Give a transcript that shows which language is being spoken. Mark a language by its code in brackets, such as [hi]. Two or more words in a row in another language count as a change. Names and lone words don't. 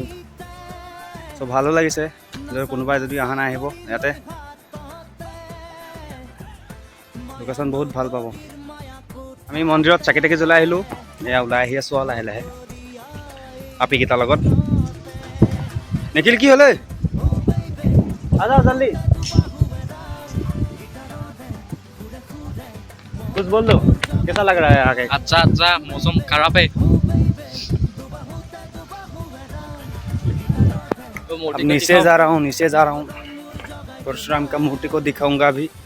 [as] চ' ভালো লাগিছে, যদি কোনোবাই যদি অহা নাই আহিব ইয়াতে। লোকেশ্যন বহুত ভাল পাব। আমি মন্দিৰত চাকি তাকি জ্বলাই আহিলোঁ, এয়া ওলাই আহি আছোঁ আৰু লাহে লাহে আপীকেইটাৰ লগত। নিখিল কি হ'লে? [hi] आजा जल्दी, कुछ बोल दो, कैसा लग रहा है आगे? अच्छा अच्छा, मौसम खराब है तो अब मोटी को नीचे दिखाओ। जा रहा हूँ, नीचे जा रहा हूँ। परशुराम का मूर्ति को दिखाऊंगा अभी।